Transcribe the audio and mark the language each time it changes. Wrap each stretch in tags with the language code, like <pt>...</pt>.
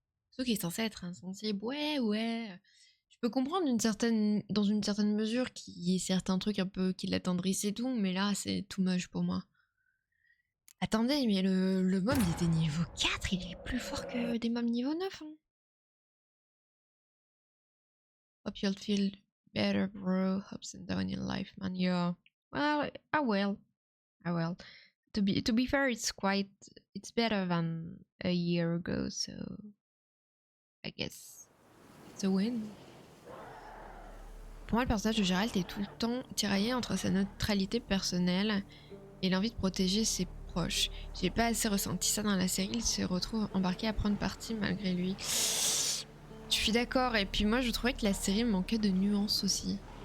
<fr>Sauf qui est censé être insensible. Ouais. Je peux comprendre dans une certaine mesure qu'il y ait certains trucs un peu qui l'attendrissent et tout, mais là, c'est too much pour moi. Attendez, mais le mob, il était niveau 4, il est plus fort que des mobs niveau 9. Hein.</fr> <en>Hope you'll feel better, bro. Ups and downs in life, man. Yeah. Well, I will. To be fair, it's better than a year ago, so I guess it's a win.</en> <fr>Pour moi, le personnage de Geralt est tout le temps tiraillé entre sa neutralité personnelle et l'envie de protéger ses proches. J'ai pas assez ressenti ça dans la série, il se retrouve embarqué à prendre parti malgré lui. Je suis d'accord, et puis moi je trouvais que la série manquait de nuances aussi.</fr>